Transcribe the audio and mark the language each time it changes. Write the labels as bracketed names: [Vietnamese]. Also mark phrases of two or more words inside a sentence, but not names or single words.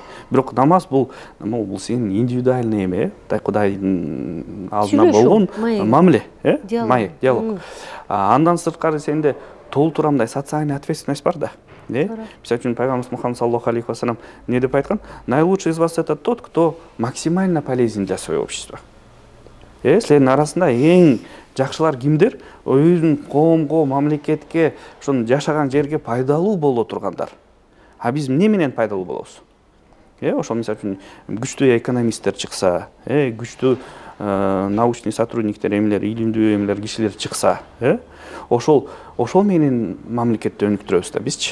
[Kyrgyz] Бирок намаз бул сенин индивидуальный эме, Кудайдын алдына болгон мамиле, диалог. Андан сырткары сенде толтура мындай [Russian] социальный ответственность [Kyrgyz] бар да. Мисалы үчүн пайгамбарыбыз Мухаммад [Arabic] صلى الله عليه وسلم [Kyrgyz] не деп айткан? [Russian] Наилучший из вас это тот, кто максимально полезен для своего общества. [Kyrgyz] Силердин арасында эң жакшылар кимдер? Өзүнүн коомго, мамлекетке, ошонун жашаган жерге пайдалуу боло тургандар. А биз эмне менен пайдалуу болобуз? Ошол мисалы үчүн күчтүү экономисттер чыкса, күчтүү [Russian] научный сотрудниктер, [Kyrgyz] эмелер, илимдүү эмелер, кишилер чыкса, ошол менен мамлекетти өнүктүрөбүз да бизчи.